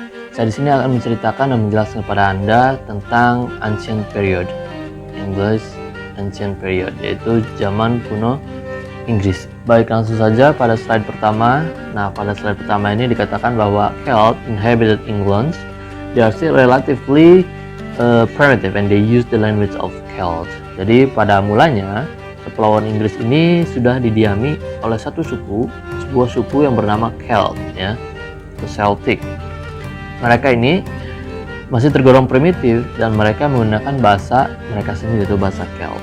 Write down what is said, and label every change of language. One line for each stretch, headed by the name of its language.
Indonesian: Saya di sini akan menceritakan dan menjelaskan kepada Anda tentang Ancient Period, English Ancient Period, yaitu zaman kuno Inggris. Baik, langsung saja pada slide pertama. Nah, pada slide pertama ini dikatakan bahwa
English: Celts inhabited England. They are still relatively primitive and they use the language of Celts.
Indonesian: Jadi pada mulanya Kepulauan Inggris ini sudah didiami oleh satu suku, sebuah suku yang bernama Celt, ya, the Celtic. Mereka ini masih tergolong primitif dan mereka menggunakan bahasa mereka sendiri, yaitu bahasa Celt.